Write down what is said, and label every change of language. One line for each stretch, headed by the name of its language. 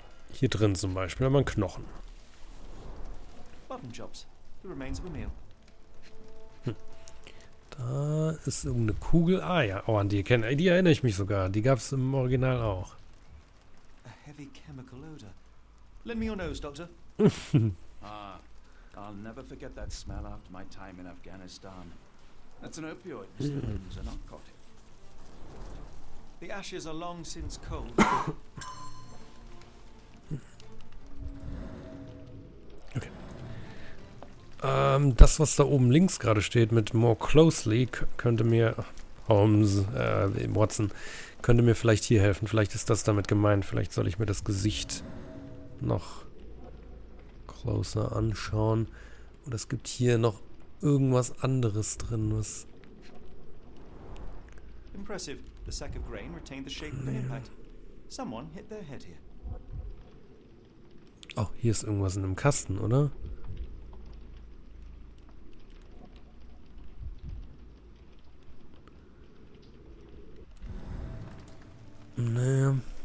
German: Hier drin zum Beispiel haben wir einen Knochen.
English: Button jobs. The remains of a meal.
German: Da ist irgendeine Kugel. Ah ja, oh, an die erinnere ich mich sogar. Die gab es im Original auch.
English: A heavy chemical odor. Lend me your nose, Doctor. I'll never forget that smell after my time in Afghanistan. That's an opioid, Mr. Holmes, a narcotic. The ashes are long since cold. Okay.
German: Das, was da oben links gerade steht mit
English: More Closely,
German: könnte mir Holmes, Watson, könnte mir vielleicht hier helfen. Vielleicht ist das damit gemeint. Vielleicht soll ich mir das Gesicht noch closer anschauen. Und es gibt hier noch irgendwas anderes drin, was...
English: Impressive. The sack of grain retained the shape of an impact. Someone hit their head here.
German: Oh, hier ist irgendwas in einem Kasten, oder? Nee.